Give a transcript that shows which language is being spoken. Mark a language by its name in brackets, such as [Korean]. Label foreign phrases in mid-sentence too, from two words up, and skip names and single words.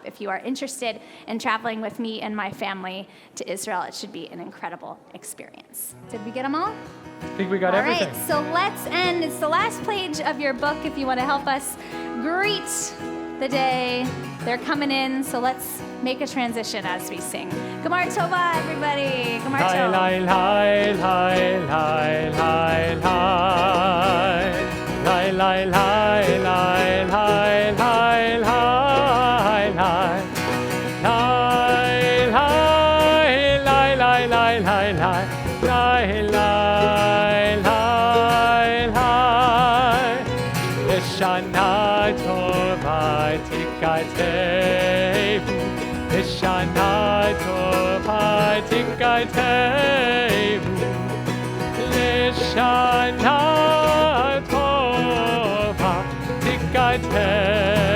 [English] If you are interested in traveling with me and my family to Israel, it should be an incredible experience. Did we get them all? I think we got All everything. right, so let's end. It's the last page of your book if you want to help us greet the day. They're coming in, so let's make a transition as we sing. [Hebrew] גמר טובה, [English] everybody. [Hebrew] Gemar [English] Hi, [Hebrew] Tova. hi, hi, hi, hi, hi, hi. Hi, hi, hi, hi, hi, hi, hi, hi. Hi, hi, hi, hi, hi, hi, hi. Hi, hi, hi, hi. שנה טובה תיכתבו. שנה טובה תיכתבו. שנה טובה תיכתבו.